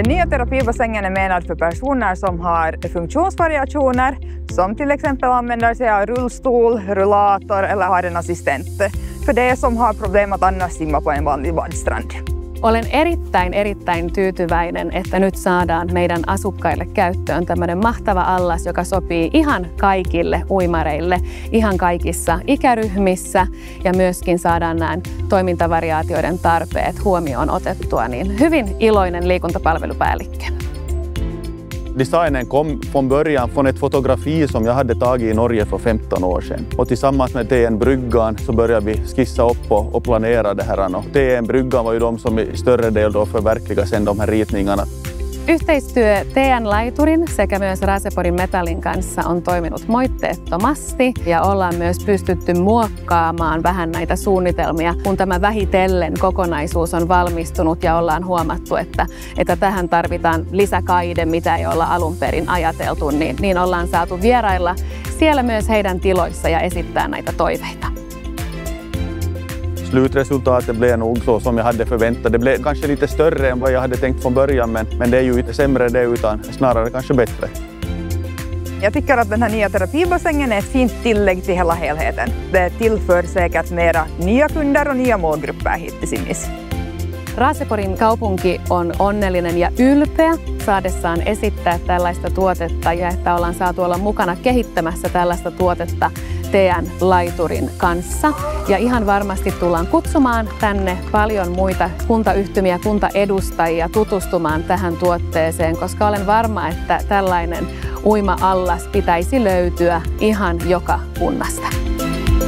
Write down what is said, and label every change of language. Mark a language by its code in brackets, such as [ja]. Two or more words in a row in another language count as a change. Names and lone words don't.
[sv] terapibassängen är menad för personer som har funktionsvariationer, som till exempel använder sig av rullstol, rullator eller har en assistent. För det som har problem att annars simma på en vanlig badstrand. [fi] Olen erittäin tyytyväinen, että nyt saadaan meidän asukkaille käyttöön tämmöinen mahtava allas, joka sopii ihan kaikille uimareille, ihan kaikissa ikäryhmissä ja myöskin saadaan nämä toimintavariaatioiden tarpeet huomioon otettua. Niin hyvin iloinen liikuntapalvelupäällikkö. [sv] Designen kom från början från ett fotografi som jag hade tagit i Norge för 15 år sedan. Och tillsammans med TN Bryggan så började vi skissa upp och planera det här. Och TN Bryggan var ju de som i större del då förverkligade sen de här ritningarna. [fi] Yhteistyö TN-laiturin sekä myös Raaseporin Metallin kanssa on toiminut moitteettomasti ja ollaan myös pystytty muokkaamaan vähän näitä suunnitelmia, kun tämä vähitellen kokonaisuus on valmistunut ja ollaan huomattu, että tähän tarvitaan lisäkaide, mitä ei olla alun perin ajateltu, niin ollaan saatu vierailla siellä myös heidän tiloissa ja esittää näitä toiveita. [sv] Slutresultatet blev nog så som jag hade förväntat. Det blev kanske lite större än vad jag hade tänkt från början, men det är ju inte sämre det utan snarare kanske bättre. Jag tycker att den här nya terapibassängen är ett fint tillägg till hela helheten. Det tillför säkert mera nya kunder och nya målgrupper hit till Simmis. [fi] Raaseporin kaupunki on onnellinen ja ylpeä saadessaan esittää tällaista tuotetta ja että ollaan saatu olla mukana kehittämässä tällaista tuotetta TN-laiturin kanssa. Ja ihan varmasti tullaan kutsumaan tänne paljon muita kuntayhtymiä, kuntaedustajia tutustumaan tähän tuotteeseen, koska olen varma, että tällainen uima-allas pitäisi löytyä ihan joka kunnasta.